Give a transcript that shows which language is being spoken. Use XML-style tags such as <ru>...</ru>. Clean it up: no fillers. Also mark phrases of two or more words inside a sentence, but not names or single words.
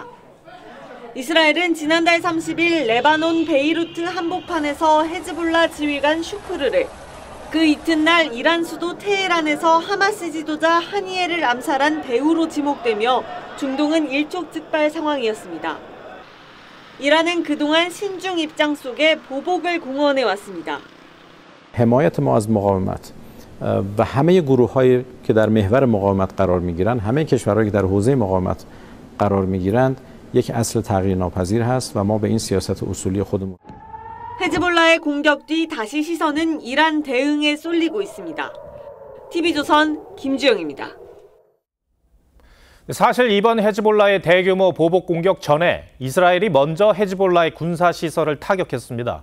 <ko>이스라엘은 지난달 30일 레바논 베이루트 한복판에서 헤즈볼라 지휘관 슈크르를 그 이튿날 이란 수도 테헤란에서 하마스 지도자 하니에를 암살한 배후로 지목되며 중동은 일촉즉발 상황이었습니다. 이란은 그동안 신중 입장 속에 보복을 공언해왔습니다.</ko> <fa>حمایت ما از مقاومت و همه گروه‌هایی که در محور مقاومت قرار می‌گیرند همه کشورهایی که در حوزه مقاومت قرار می‌گیرند یک اصل تغییر ناپذیر هست و ما به این سیاست اصولی خودمون</fa> <ko>헤즈볼라의 공격 뒤 다시 시선은 이란 대응에 쏠리고 있습니다. TV조선 김주영입니다. 사실 이번 헤즈볼라의 대규모 보복 공격 전에 이스라엘이 먼저 헤즈볼라의 군사시설을 타격했습니다.</ko>